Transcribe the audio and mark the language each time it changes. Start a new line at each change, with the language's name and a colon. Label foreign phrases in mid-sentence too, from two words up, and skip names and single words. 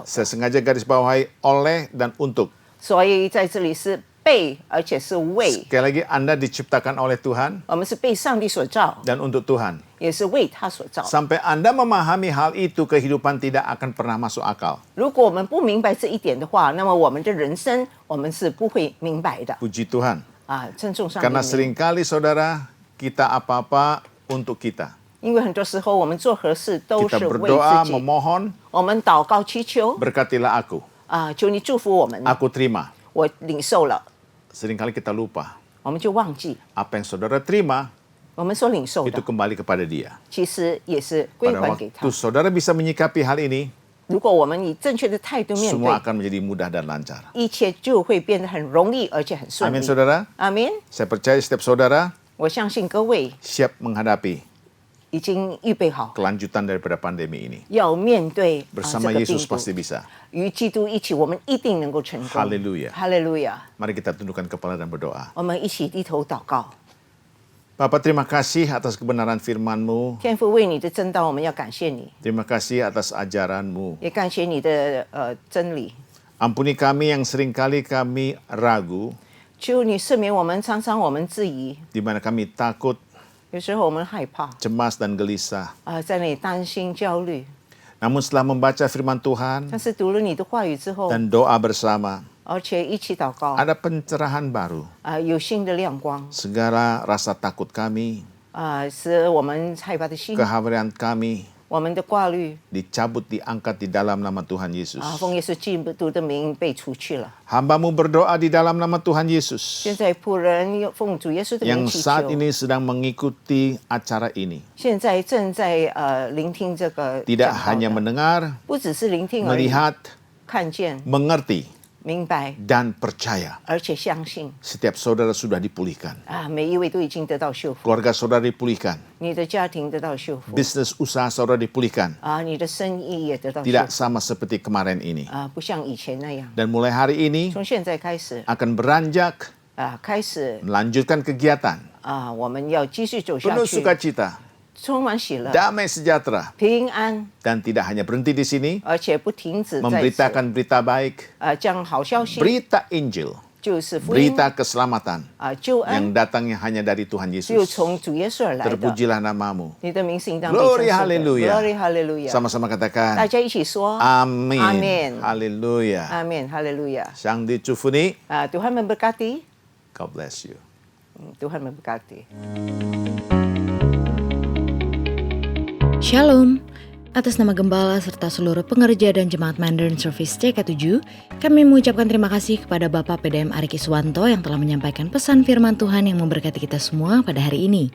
Indonesian: Saya sengaja garis bawahi oleh dan untuk.
Chinese: 所以在这里是被，而且是为。
Indonesian: Sekali lagi, Anda diciptakan oleh Tuhan
Chinese: 我们是被上帝所造，
Indonesian: dan untuk Tuhan.
Chinese: 也是为他所造。
Indonesian: Sampai Anda memahami hal itu, kehidupan tidak akan pernah masuk akal.
Chinese: 如果我们不明白这一点的话，那么我们的人生我们是不会明白的。
Indonesian: Puji Tuhan.
Chinese: 尊重上帝的
Indonesian: Karena
Chinese: 名。
Indonesian: seringkali saudara, kita apa-apa untuk kita.
Chinese: 因为很多时候我们做何事都
Indonesian: Kita
Chinese: 是为
Indonesian: berdoa,
Chinese: 自己。
Indonesian: memohon,
Chinese: 我们祷告祈求
Indonesian: berkatilah aku.
Chinese: 求你祝福我们。
Indonesian: Aku terima.
Chinese: 我领受了，
Indonesian: Seringkali kita lupa.
Chinese: 我们就忘记
Indonesian: Apa yang saudara terima,
Chinese: 我们所领受
Indonesian: itu
Chinese: 的，
Indonesian: kembali kepada dia.
Chinese: 其实也是归
Indonesian: Pada
Chinese: 还给他
Indonesian: waktu。saudara bisa menyikapi hal ini,
Chinese: 如果我们以正确的态度面
Indonesian: semua
Chinese: 对，
Indonesian: akan menjadi mudah dan lancar.
Chinese: 一切就会变得很容易，而且很顺
Indonesian: Amin
Chinese: 利。
Indonesian: saudara.
Chinese: 阿明，
Indonesian: Saya percaya setiap saudara
Chinese: 我相信各位
Indonesian: siap menghadapi
Chinese: 已经预备好，
Indonesian: kelanjutan daripada pandemi ini.
Chinese: 要面对这
Indonesian: Bersama
Chinese: 个病
Indonesian: Yesus
Chinese: 毒。
Indonesian: pasti bisa.
Chinese: 与基督一起，我们一定能够成功。
Indonesian: Haleluya
Chinese: 哈利路亚！
Indonesian: Mari kita tundukkan kepala dan berdoa.
Chinese: 我们一起低头祷告。
Indonesian: Bapak, terima kasih atas kebenaran firman-Mu.
Chinese: 天父，为你的真道，我们要感谢你，
Indonesian: Terima kasih atas ajaran-Mu.
Chinese: 也感谢你的真理。
Indonesian: Ampuni kami yang seringkali kami ragu,
Chinese: 求你赦免我们，常常我们质疑，
Indonesian: di mana kami takut,
Chinese: 有时候我们害怕，
Indonesian: cemas, dan gelisah.
Chinese: 在那里担心、焦虑。
Indonesian: Namun setelah membaca firman Tuhan
Chinese: 但是读了你的话语之后，
Indonesian: dan doa bersama,
Chinese: 而且一起祷告，
Indonesian: ada pencerahan baru.
Chinese: 有新的亮光，
Indonesian: Segala rasa takut kami,
Chinese: 使我们害怕的心，
Indonesian: kekhawatiran kami
Chinese: 我们的挂虑，
Indonesian: dicabut, diangkat di dalam nama Tuhan Yesus.
Chinese: 奉耶稣基督的名被除去了。
Indonesian: Hamba-Mu berdoa di dalam nama Tuhan Yesus
Chinese: 现在仆人奉主耶稣的名
Indonesian: yang
Chinese: 祈
Indonesian: saat
Chinese: 求，
Indonesian: ini sedang mengikuti acara ini.
Chinese: 现在正在聆听这个
Indonesian: Tidak
Chinese: 讲道
Indonesian: hanya
Chinese: 的，
Indonesian: mendengar,
Chinese: 不只是聆听而已，
Indonesian: melihat,
Chinese: 看见、
Indonesian: mengerti,
Chinese: 明白，
Indonesian: dan percaya.
Chinese: 而且相信
Indonesian: Setiap saudara sudah dipulihkan.
Chinese: 每一位都已经得到修复，
Indonesian: Keluarga saudara dipulihkan.
Chinese: 你的家庭得到修复，
Indonesian: Bisnis usaha saudara dipulihkan.
Chinese: 你的生意也得到修
Indonesian: Tidak
Chinese: 复，
Indonesian: sama seperti kemarin ini.
Chinese: 不像以前那样。
Indonesian: Dan mulai hari ini
Chinese: 从现在开始，
Indonesian: akan beranjak
Chinese: 开始
Indonesian: melanjutkan kegiatan
Chinese: 我们要继续走下
Indonesian: penuh
Chinese: 去，
Indonesian: sukacita,
Chinese: 充满喜乐、
Indonesian: damai sejahtera,
Chinese: 平安，
Indonesian: dan tidak hanya berhenti di sini
Chinese: 而且不停止在此。
Indonesian: memberitakan berita baik,
Chinese: 将好消息，
Indonesian: berita Injil,
Chinese: 就是福音
Indonesian: berita keselamatan
Chinese: 救
Indonesian: yang
Chinese: 恩，
Indonesian: datangnya hanya dari Tuhan
Chinese: 只有
Indonesian: Yesus.
Chinese: 从主耶稣而来的。
Indonesian: Terpujilah namamu.
Chinese: 你的名是应当被
English: Glory
Chinese: 称颂的
English: hallelujah. Glory hallelujah。
Indonesian: Sama-sama
Chinese: 大
Indonesian: katakan,
Chinese: 家一起说
Indonesian: Amin. Amin. Haleluya.
Chinese: 阿门，哈利路亚。 Sang dicufuni,
Indonesian: Tuhan memberkati.
English: God bless you.
Indonesian: Tuhan memberkati. Shalom. Atas nama Gembala serta seluruh pengerja dan Jemaat Mandarin Service CK7, kami mengucapkan terima kasih kepada Bapak PDM Ari Kiswanto yang telah menyampaikan pesan firman Tuhan yang memberkati kita semua pada hari ini.